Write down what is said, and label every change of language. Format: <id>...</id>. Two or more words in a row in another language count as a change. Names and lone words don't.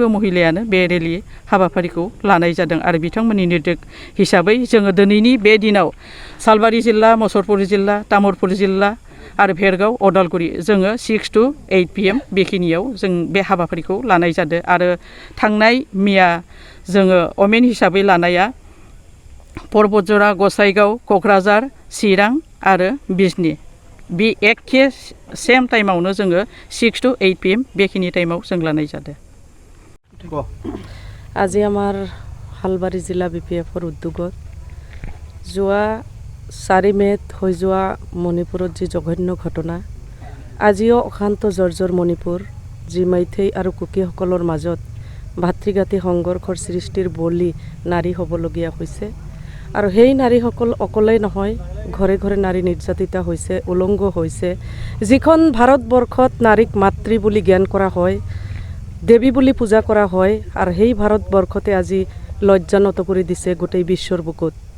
<brx>महिलायानो बे रेलि हाबाफारिखौ लानाय जादों आरो बिथांमोननि निर्देश हिसाबै जोङो दिनैनि बे दिनाव सालबारि जिल्ला मुसलपुर जिल्ला तामुलपुर जिल्ला आरो भेरगाव अदालगुरि जोङो 6 to 8 PM बेखिनियाव जों बे हाबाफारिखौ लानाय जादों आरो थांनाय मैया जोङो अमेन हिसाबै लानाया परबतजरा गसाइगाव क'क्राझार चिरां आरो बिजनि बे एखे सेम टाइमावनो जोङो 6 to 8 PM बेखिनि टाइमाव जों लानाय जादों</brx> <as>আজি আমাৰ হালবাৰী জিলা বিপিএফৰ উদ্যোগত যোৱা 4 মে'ত হৈ যোৱা মণিপুৰত যি জঘন্য ঘটনা আজিও অশান্ত জৰ্জৰ মণিপুৰ যি মাইথেই আৰু কুকিসকলৰ মাজত ভাতৃঘাতী সংঘৰ্ষৰ সৃষ্টিৰ বলি নাৰী হ'বলগীয়া হৈছে আৰু সেই নাৰীসকল অকলেই নহয় ঘৰে ঘৰে নাৰী নিৰ্যাতিতা হৈছে উলংঘ হৈছে যিখন ভাৰতবৰ্ষত নাৰীক মাতৃ বুলি জ্ঞান কৰা হয় দেৱী বুলি পূজা কৰা হয় আৰু সেই ভাৰতবৰ্ষতে আজি লজ্জানত কৰি দিছে গোটেই বিশ্বৰ বুকুত</as>